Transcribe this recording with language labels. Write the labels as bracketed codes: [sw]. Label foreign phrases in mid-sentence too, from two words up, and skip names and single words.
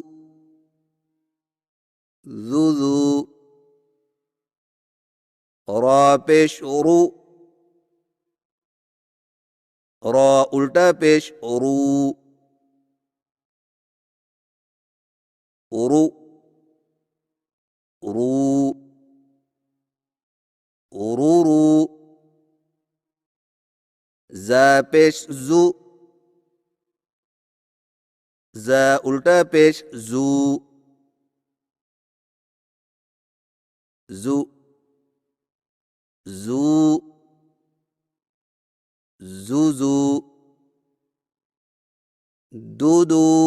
[ur] ذو ذو، را پیش رو، را الٹا پیش رو، رو، رو، رو رو، زا پیش زو، زا الٹا پیش زو، زو، زو، زو زو، دو دو،